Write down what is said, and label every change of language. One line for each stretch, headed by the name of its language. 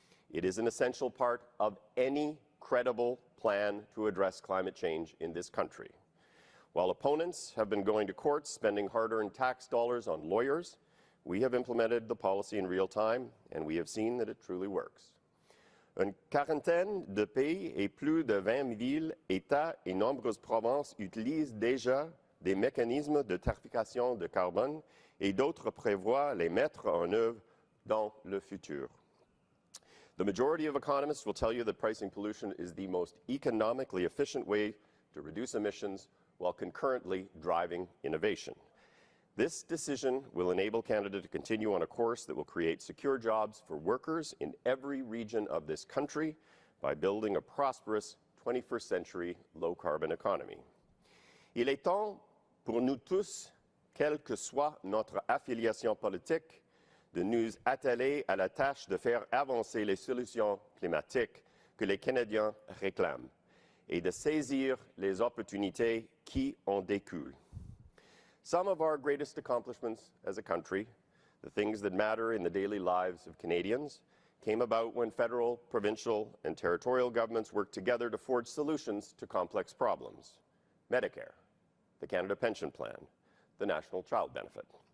English: It is an essential part of any credible plan to address climate change in this country. While opponents have been going to court spending hard-earned tax dollars on lawyers, we have implemented the policy in real time, and we have seen that it truly works.
French: Une quarantaine de pays et plus de 20 villes, États et nombreuses provinces utilisent déjà des mécanismes de tarification de carbone et d'autres prévoient les mettre en œuvre dans le futur.
English: The majority of economists will tell you that pricing pollution is the most economically efficient way to reduce emissions while concurrently driving innovation. This decision will enable Canada to continue on a course that will create secure jobs for workers in every region of this country by building a prosperous 21st century low-carbon economy.
French: Il est temps pour nous tous, quelle que soit notre affiliation politique, de nous atteler à la tâche de faire avancer les solutions climatiques que les Canadiens réclament et de saisir les opportunités qui en découlent.
English: Some of our greatest accomplishments as a country, the things that matter in the daily lives of Canadians, came about when federal, provincial, and territorial governments worked together to forge solutions to complex problems. Medicare, the Canada Pension Plan, the National Child Benefit.